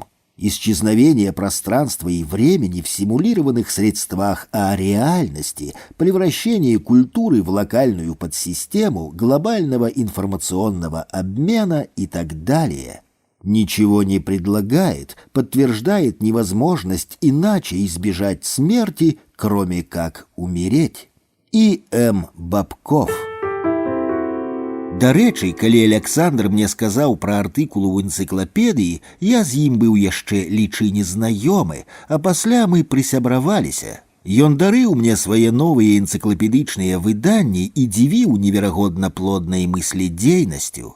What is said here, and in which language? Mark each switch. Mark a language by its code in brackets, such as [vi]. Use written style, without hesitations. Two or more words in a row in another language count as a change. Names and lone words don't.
[ru] Исчезновение пространства и времени в симулированных средствах реальности, превращение культуры в локальную подсистему глобального информационного обмена и так далее. Ничего не предлагает, подтверждает невозможность иначе избежать смерти, кроме как умереть. И. М. Бабков. [be] Дарэчы, калі Александр мне сказаў пра артыкул у энцыклапедыі, я з ім быў яшчэ лічы незнаёмы, а пасля мы прысябраваліся. Ён дарыў мне свае новыя энцыклапедычныя выданні і дзівіў неверагодна плоднай мыследзейнасцю.